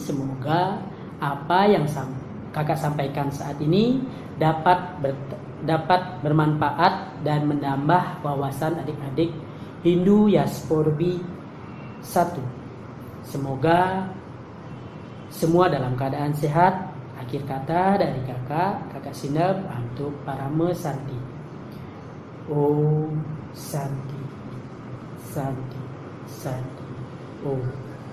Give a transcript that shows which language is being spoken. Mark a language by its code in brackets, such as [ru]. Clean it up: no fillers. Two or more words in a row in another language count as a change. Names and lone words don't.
[id] Semoga apa yang kakak sampaikan saat ini dapat bermanfaat dan menambah wawasan adik-adik Hindu Yasporbi 1. Semoga semua dalam keadaan sehat. Akhir kata dari kakak Sinep untuk Parama Santi. [sa] Om Santi, Santi, Santi. Om.